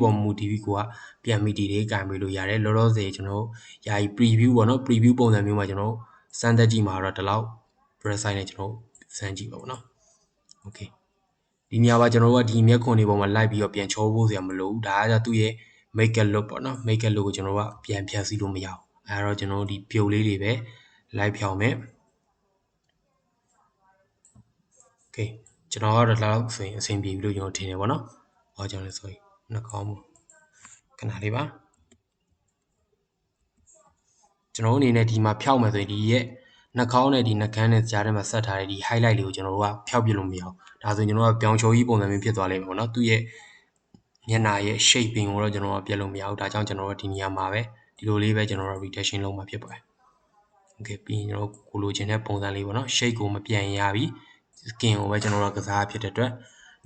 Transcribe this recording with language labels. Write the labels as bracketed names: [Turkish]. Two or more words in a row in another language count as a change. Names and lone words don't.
[Burmese] ပုံမူတည်ပြီးကိုကပြန်ပြီးဒီလေးကင်ပေးလို့ရတယ်လောလောဆယ်ကျွန်တော်ယာယီ preview ပေါ့နော် preview ပုံစံမျိုးမှာကျွန်တော်စမ်းသက်ကြည့်မှာ တော့ဒီလောက် [English] brush size [Burmese] နဲ့ကျွန်တော်စမ်းကြည့်ပါပေါ့နော် okay ဒီနေရာမှာကျွန်တော်တို့ကဒီမျက်ခွန်လေးပုံမှာလိုက်ပြီးတော့ပြန်ချောဖို့စရာမလိုဘူးဒါကသူ့ရဲ့ [English] make up look [Burmese] ပေါ့နော် [English] make up look [Burmese] ကိုကျွန်တော်တို့ကပြန်ဖြတ်စီလို့မရဘူးအဲတော့ကျွန်တော်တို့ဒီပြုတ်လေးတွေပဲလိုက်ဖြောင်းမယ် okay ကျွန်တော်ကတော့လောက်ဆိုရင်အဆင်ပြေပြီလို့ကျွန်တော်ထင်တယ်ပေါ့နော်။ဟောကျွန်တော်လည်း sorry နှာခေါင်းမှုခဏလေးပါ ကျွန်တော်အနေနဲ့ဒီမှာဖြောက်မယ်ဆိုရင်ဒီရဲ့နှာခေါင်းနဲ့ဒီနှာခမ်းနဲ့ကြားထဲမှာဆက်ထားတဲ့ဒီ highlight လေးကိုကျွန်တော်တို့ကဖြောက်ပြလို့မရအောင်။ဒါဆိုရင်ကျွန်တော်ကပြောင်ချိုကြီးပုံစံမျိုးဖြစ်သွားလိမ့်မယ်ပေါ့နော်။သူ့ရဲ့မျက်နှာရဲ့ shaping ကိုတော့ကျွန်တော်ကပြလို့မရဘူး။ဒါကြောင့်ကျွန်တော်တို့ဒီနေရာမှာပဲဒီလိုလေးပဲကျွန်တော်တို့ retention လုပ်မှာဖြစ်ပါတယ်။ okay ပြီးရင်ကျွန်တော်ကိုလိုချင်တဲ့ပုံစံလေးပေါ့နော် shape ကိုမပြန်ရပြီ။ skin ကိုပဲကျွန်တော်တို့ကစားဖြစ်တဲ့အတွက်င